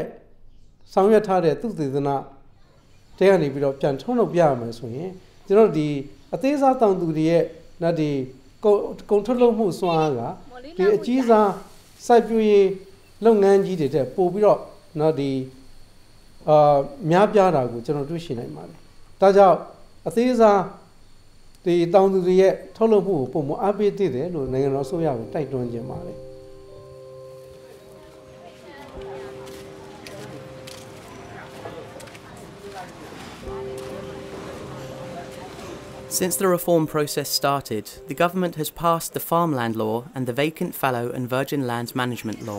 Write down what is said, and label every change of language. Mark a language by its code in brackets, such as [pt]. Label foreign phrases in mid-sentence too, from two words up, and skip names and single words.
[my] ဆောင်ရွက်ထားတဲ့သုတေသနတွေကနေပြီးတော့ပြန်ထုတ်လုပ်ပြရမယ်ဆိုရင်ကျွန်တော်ဒီအသေးစားတောင်သူတွေရဲ့နော်ဒီကုန်ထုတ်လုပ်မှုစွမ်းအားကဒီအကြီးစားစိုက်ပျိုးရေးလုပ်ငန်းကြီးတွေတဲ့ပို့ပြီးတော့နော်ဒီများပြားတာကိုကျွန်တော်တွေ့ရှိနိုင်ပါတယ်။ဒါကြောင့်အသေးစားဒီတောင်သူတွေရဲ့ထုတ်လုပ်မှုကိုပုံမအားပေးသင့်တယ်လို့နိုင်ငံတော်အစိုးရကိုတိုက်တွန်းခြင်းပါတယ်။ [en] Since the reform process started, the government has passed the Farmland Law and the Vacant Fallow and Virgin Lands Management Law.